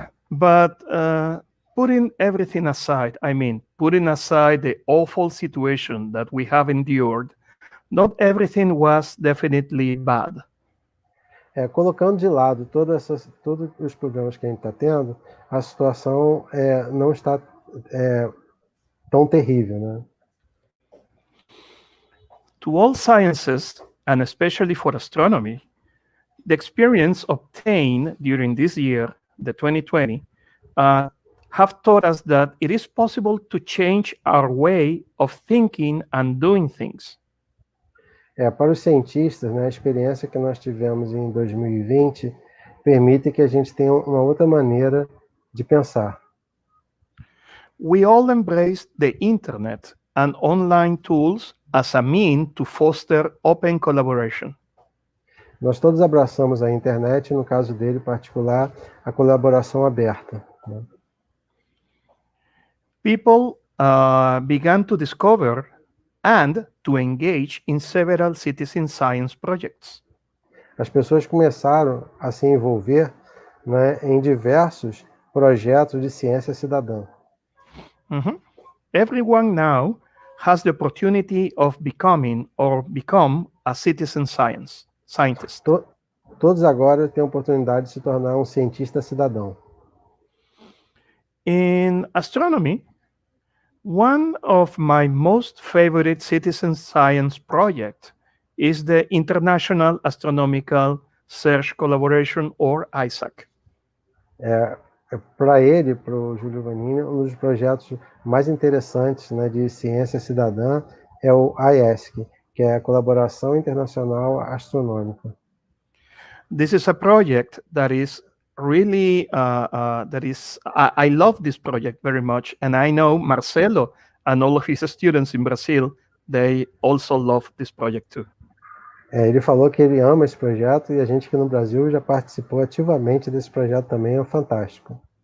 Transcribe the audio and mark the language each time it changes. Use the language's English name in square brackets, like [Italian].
[English] But putting everything aside, putting aside the awful situation that we have endured, not everything was definitely bad. [Portuguese] Colocando de lado todos os problemas que a gente está tendo, a situação não está tão terrível, né? [English] To all sciences, and especially for astronomy, the experience obtained during this year, the 2020, have taught us that it is possible to change our way of thinking and doing things. [Portuguese] Para os cientistas, né, a experiência que nós tivemos em 2020 permite que a gente tenha uma outra maneira de pensar. [English] We all embraced the internet and online tools as a means to foster open collaboration. [Portuguese] Nós todos abraçamos a internet, no caso dele em particular, a colaboração aberta. Né? [English] People began to discover and to engage in several citizen science projects. [Portuguese] As pessoas começaram a se envolver, né, em diversos projetos de ciência cidadã. [English] Everyone now has the opportunity of become a citizen scientist. [Portuguese] Todos agora têm a oportunidade de se tornar um cientista cidadão. [English] In astronomy, one of my most favorite citizen science projects is the International Astronomical Search Collaboration, or ISAC. [Portuguese] Para ele, para o Julio Vannini, um dos projetos mais interessantes, né, de ciência cidadã é o ISAC, que é a Colaboração Internacional Astronômica. [English] This is a project that is really, I love this project very much, and I know Marcelo and all of his students in Brazil, they also love this project too. [Portuguese] Ele falou que ele ama esse projeto e a gente aqui no Brasil já participou ativamente desse projeto também, é fantástico.